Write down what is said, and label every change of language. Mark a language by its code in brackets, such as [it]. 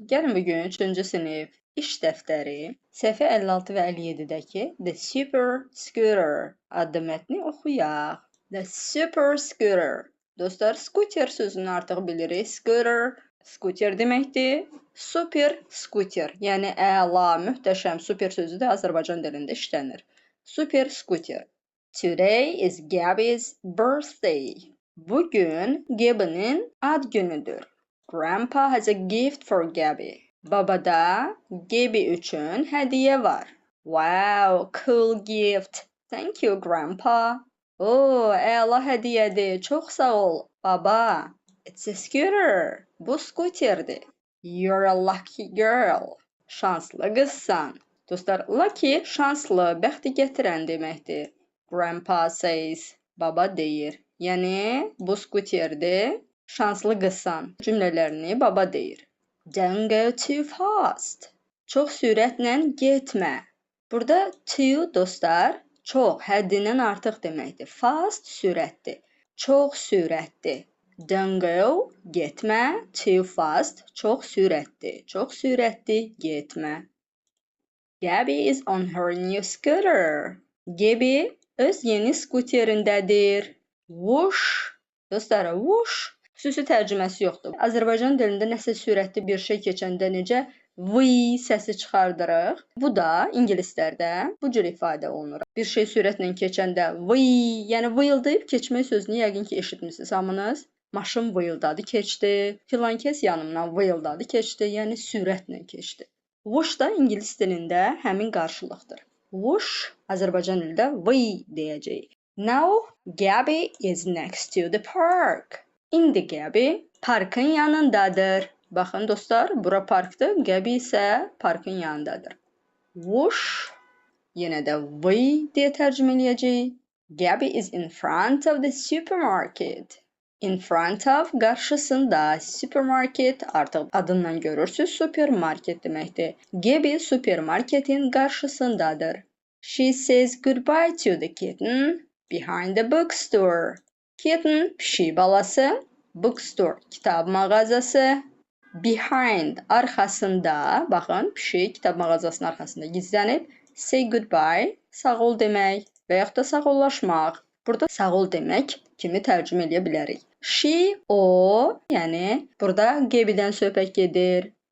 [az] Gəlin bugün 3-cü sinif iş dəftəri səhifə 56 və 57-dəki The Super Scooter adlı mətni oxuyaq. The Super Scooter. Dostlar, scooter sözünü artıq bilirik. Scooter, scooter deməkdir. Super scooter, yəni əla, möhtəşəm, super sözü də Azərbaycan dilində işlənir. [en] Super scooter. Today is Gabby's birthday. [az] Bugün Gabby'nin ad günüdür. [en] Grandpa has a gift for Gabby. [az] Babada Gabby üçün hədiyyə var. [en] Wow, cool gift. Thank you, Grandpa. [az] Əla hədiyyədir. Çox sağ ol, baba. [en] It's a scooter. [az] Bu skuterdir. [en] You're a lucky girl. [az] Şanslı qızsan. Dostlar, lucky şanslı, bəxti gətirən deməkdir. [en] Grandpa says. [az] Baba deyir. Yəni, bu skuterdir. Şanslı qızsan cümlələrini baba deyir. [en] Don't go too fast. [az] Çox sürətlə getmə. Burada too dostlar, çox, həddindən artıq deməkdir. Fast sürətdir. Çox sürətdir. [en] Don't go, [az] getmə. Too fast, çox sürətdir. Çox sürətli getmə. [en] Gabby is on her new scooter. [az] Gabby öz yeni skuterindədir. Whoosh. Dostlar, whoosh. Xüsusi tərcüməsi yoxdur. Azərbaycan dilində nəsə sürətli bir şey keçəndə necə V səsi çıxardırıq. Bu da ingilislərdə bu cür ifadə olunur. Bir şey sürətlə keçəndə V, yəni vıyıldayıb keçmək sözünü yəqin ki eşitmisiniz hamınız. Maşın vıyıldadı keçdi, filan kəs yanımdan vıyıldadı keçdi, yəni sürətlə keçdi. Whoosh da ingilis dilində həmin qarşılıqdır. Whoosh Azərbaycan dilində V deyəcəyik. [en] Now Gabby is next to the park. [az] İndi Gabby parkın yanındadır. Baxın dostlar, bura parkdır. Gabby isə parkın yanındadır. Whoosh, yenə də V deyə tərcümə eləyəcəyik. [en] Gabby is in front of the supermarket. [az] In front of, qarşısında, supermarket, artıq adından görürsünüz, supermarket deməkdir. Gabby supermarketin qarşısındadır. [en] She says goodbye to the kitten behind the bookstore. [az] Kitten, pişik balası, bookstore, kitab mağazası, behind, arxasında, baxın, pişik kitab mağazasının arxasında gizlənib, say goodbye, sağ ol demək və yaxud da sağollaşmaq. Burada sağ ol demək kimi tərcümə edə bilərik. She, o, yəni burada Gabby'dən söhbət gedir.